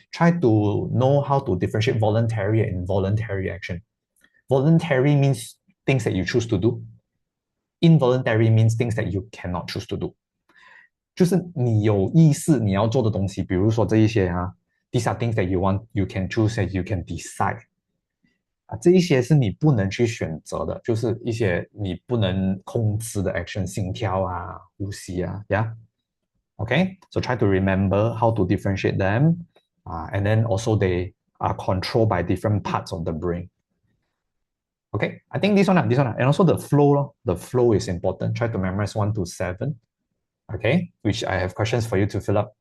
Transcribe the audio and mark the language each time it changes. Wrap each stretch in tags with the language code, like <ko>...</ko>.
<en>Try to know how to differentiate voluntary and involuntary action. Voluntary means things that you choose to do. Involuntary means things that you cannot choose to do.</en> <zh>就是你有意识你要做的东西，比如说这一些</zh> <en>these are things that you want, you can choose and you can decide.</en> <zh>这一些是你不能去选择的，就是一些你不能控制的 action， 心跳呼吸yeah.</zh> <en>Okay, so try to remember how to differentiate them, and then also they are controlled by different parts of the brain. Okay, I think this one, and also the flow. The flow is important. Try to memorize 1 to 7. Okay, which I have questions for you to fill up.</en>